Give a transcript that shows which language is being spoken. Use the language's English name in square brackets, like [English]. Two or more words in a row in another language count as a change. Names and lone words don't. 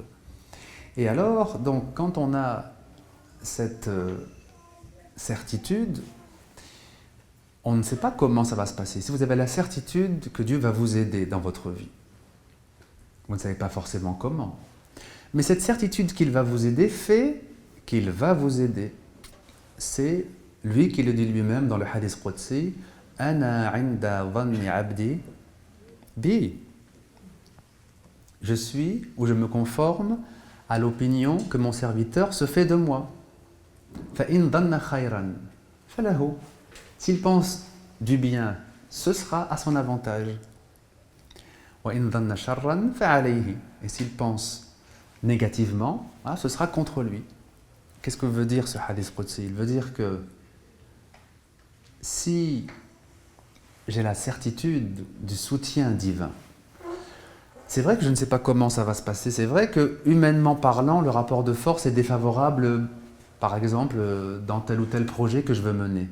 [French] Et alors, donc, quand on a cette certitude, on ne sait pas comment ça va se passer. Si vous avez la certitude que Dieu va vous aider dans votre vie, vous ne savez pas forcément comment. Mais cette certitude qu'il va vous aider fait qu'il va vous aider. C'est lui qui le dit lui-même dans le [Arabic] حديث قدسي, « أنا عند ظن عبدي بي [French] » Je suis ou je me conforme à l'opinion que mon serviteur se fait de moi. « [Arabic] فإن ظن خيرا فله [French] » S'il pense du bien, ce sera à son avantage. « [Arabic] وإن ظن شرا فعليه [French] » Et s'il pense négativement, ce sera contre lui. Qu'est-ce que veut dire ce [Arabic] حديث قدسي? [French] Il veut dire que si j'ai la certitude du soutien divin, c'est vrai que je ne sais pas comment ça va se passer, c'est vrai que humainement parlant, le rapport de force est défavorable, par exemple, dans tel ou tel projet que je veux mener.